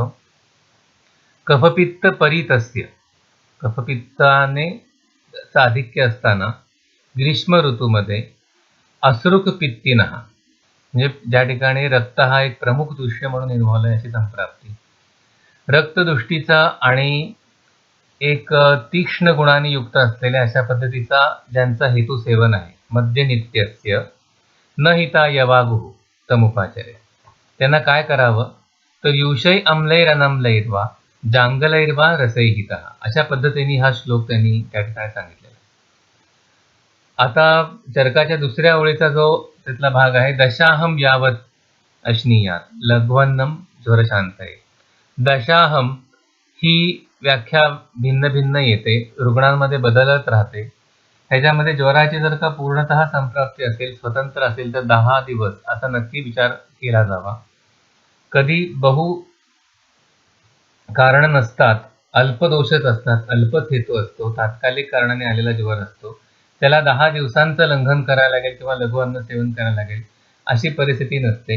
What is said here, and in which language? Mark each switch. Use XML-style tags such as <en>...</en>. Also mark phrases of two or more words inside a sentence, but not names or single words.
<sa>कफपित्त परितस्य,</sa> <mr>कफपित्ताने आधिक्य असताना ग्रीष्म ऋतूमध्ये</mr> <sa>असृक पित्तीनः</sa> <mr>म्हणजे ज्या ठिकाणी रक्त हा एक प्रमुख दृश्य म्हणून इन्व्हॉल्व आहे अशी संप्राप्ती, रक्तदृष्टीचा आणि एक तीक्ष्ण गुणांनी युक्त असलेल्या अशा पद्धतीचा ज्यांचा हेतू सेवन आहे,</mr> <sa>मद्यनित्यस्य न हिता यवागुः तमुपाचरे,</sa> <mr>त्यांना काय करावं तर</mr> <sa>युषै अम्लैरनम्लैर्वा जांगलैर्वा रसैहितः,</sa> <mr>अशा पद्धतीने हा श्लोक त्यांनी त्या ठिकाणी सांगितलेला. आता चरकाच्या दुसऱ्या ओळीचा जो त्यातला भाग आहे</mr> <sa>दशाहम यावत अश्नीयात लघ्वन्नम ज्वरशांतये.</sa> <mr>दशाहम ही व्याख्या भिन्न भिन्न येते, रुग्णांमध्ये बदलत राहते. ह्याच्यामध्ये ज्वराची जर का पूर्णतः संप्राप्ती असेल, स्वतंत्र असेल तर 10 दिवस असा नक्की विचार केला जावा. कधी बहु कारण नसतात, अल्पदोषच असतात, अल्पच हेतू असतो, तात्कालिक कारणाने आलेला ज्वर असतो, त्याला 10 दिवसांचं लंघन करायला लागेल किंवा लघु अन्न सेवन करायला लागेल अशी परिस्थिती नसते.</mr>